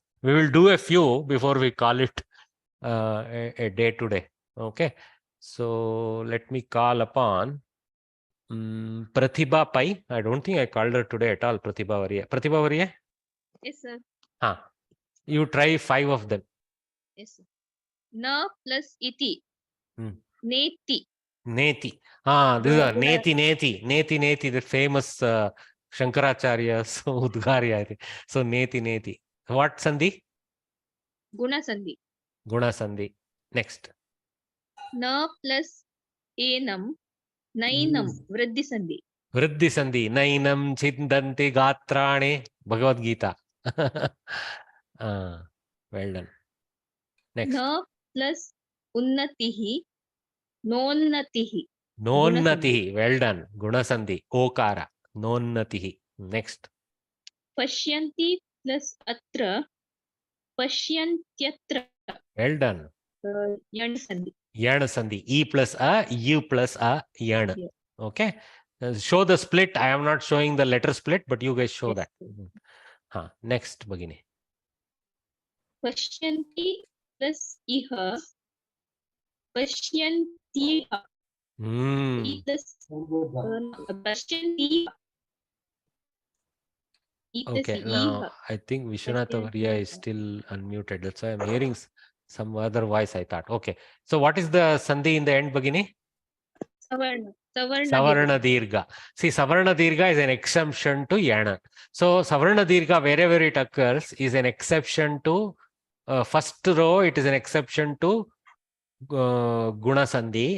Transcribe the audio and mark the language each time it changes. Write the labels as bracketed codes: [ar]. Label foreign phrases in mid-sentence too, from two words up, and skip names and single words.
[en] We will do a few before we call it a day today. Okay. So let me call upon Pratibha Pai. I don't think I called her today at all, Pratibha Variya. Pratibha Variya? Yes, sir. You try 5 of them. Yes, sir. [sa] Na plus iti. Neti. Neti. [en] This is a Neti, the famous Shankaracharya's Udgarya, I think. So Neti. What Sandhi? [sa] Guna Sandhi. Guna Sandhi. [en] Next. [sa] Na plus enam. Nainam. Vriddhi Sandhi. Vriddhi Sandhi. Nainam Chindanti Gatrane. Bhagavad Gita. [en] Well done. Next. [sa] Na plus unnatihi. Nonnatihi. [en] Nonnatihi. Well done. [sa] Guna Sandhi. Okara. Nonnatihi. Next. Pashyanti plus atra. Pashyantyatra. [en] Well done. [sa] Yan Sandhi. Yana Sandhi. E plus a, U plus a, Yana. [en] Yeah. Okay. Show the split. I am not showing the letter split, but you guys show that. Next, Bhagini. [sa] Pashyanti plus iha. Pashyantiha. E plus Pashyanti. [en] Okay, now I think Vishwanatha Varya is still unmuted. That's why I'm hearing some other voice, I thought. Okay. So what is the Sandhi in the end, Bhagini? [sa] Savarna Dirgha. [en] See, [sa] Savarna Dirgha [en] is an exception to Yana. So [sa] Savarna Dirgha, [en] wherever it occurs, is an exception to first row, it is an exception to [sa] Guna Sandhi.